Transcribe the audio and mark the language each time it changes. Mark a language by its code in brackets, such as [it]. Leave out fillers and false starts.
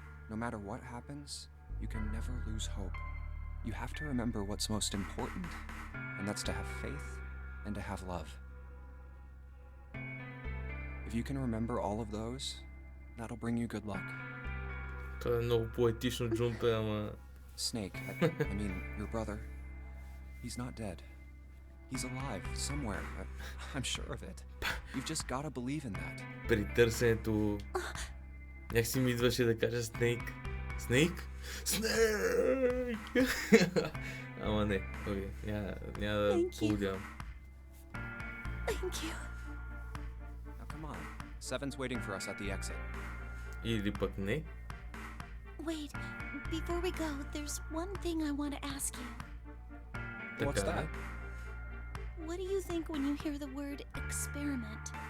[en] No matter what happens, you can never lose hope. You have to remember what's most important, and that's to have faith and to have love. If you can remember all of those, that'll bring you good luck. [bg] Това е много поетично, Джунпе, ама... [en] Snake, I mean, your brother, he's not dead. He's alive somewhere. I'm sure of it. You've just gotta believe in that. [bg] При търсенето... Някакси ми идваше да кажа Снейк. Снейк? Снейк! Ама не, окей, няма да полудявам. [en] Thank you. Now come on. Seven's waiting for us at the exit. [bg] Или пък не. [en] Wait, before we go, there's one thing I want to ask you. What's [bg] Така [en] that? [bg] е. [en] What do you think when you hear the word experiment?